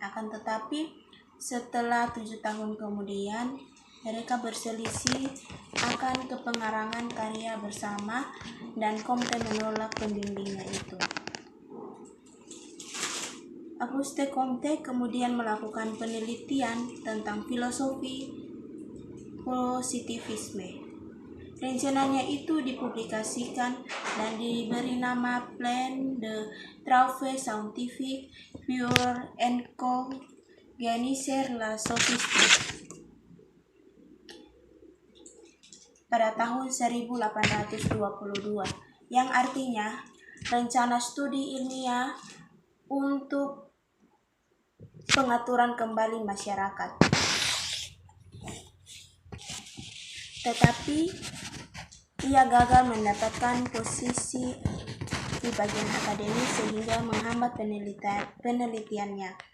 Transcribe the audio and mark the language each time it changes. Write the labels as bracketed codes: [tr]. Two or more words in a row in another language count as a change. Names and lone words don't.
[id] Akan tetapi, setelah 7 tahun kemudian, mereka berselisih akan kepengarangan karya bersama, dan Comte menolak pembimbingnya itu. Auguste Comte kemudian melakukan penelitian tentang filosofi positivisme. Rencananya itu dipublikasikan dan diberi nama Plan de Travaux Scientifiques pour en organiser la sophistique pada tahun 1822, yang artinya rencana studi ilmiah untuk pengaturan kembali masyarakat. Tetapi ia gagal mendapatkan posisi di bagian akademis sehingga menghambat penelitiannya.